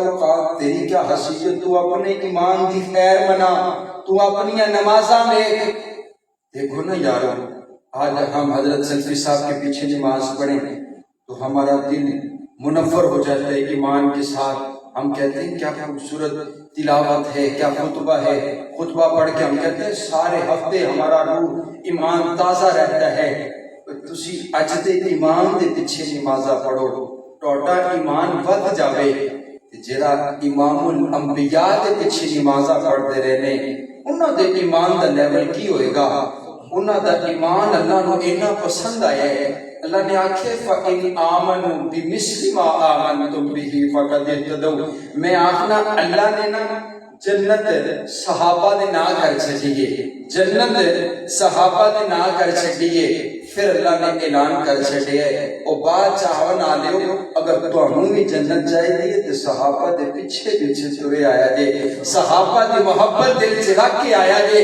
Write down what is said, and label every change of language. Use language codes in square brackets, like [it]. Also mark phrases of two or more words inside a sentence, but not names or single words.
[ur] اوقات، تیری کیا حیثیت، تو اپنے ایمان کی خیر منا، تو اپنی نمازاں میں دیکھو نا یارو، آج ہم حضرت سلفی صاحب کے پیچھے نماز پڑھیں تو ہمارا دل منور ہو جاتا ہے ایمان کے ساتھ، ہم کہتے ہیں کیا خوبصورت تلاوت ہے، کیا خطبہ ہے، خطبہ پڑھ کے ہم کہتے ہیں سارے ہفتے ہمارا روح ایمان تازہ رہتا ہے۔ [pa] تسی اج دے ایمان دے پیچھے نمازاں پڑھو، ٹوٹا ایمان ود جاوے، جیڑا امام الانبیاء دے پیچھے نمازاں پڑھتے رہنے، انہاں دے ایمان دا لیول کی ہوئے گا، انہاں دا ایمان اللہ نو اتنا پسند آیا ہے۔ اللہ نے آکھے [ar] فَإِنْ آمَنُوا بِمِثْلِ مَا آمَنْتُمْ بِهِ فَقَدِ اهْتَدَوْا، [pa] میں آخنا اللہ نے نا جنت صحابہ دے نہ کر چھڑیے، جنت صحابہ دے نہ کر چھڑیے، پھر اللہ نے اعلان کر چھڑیے او بات چاہون آلیو [ur] اگر تو ہمیں بھی جنت چاہیے تو [pa] صحابہ دے پیچھے پیچھے چورے آیا جے، صحابہ دی محبت دل سے رکھ کے آیا جے۔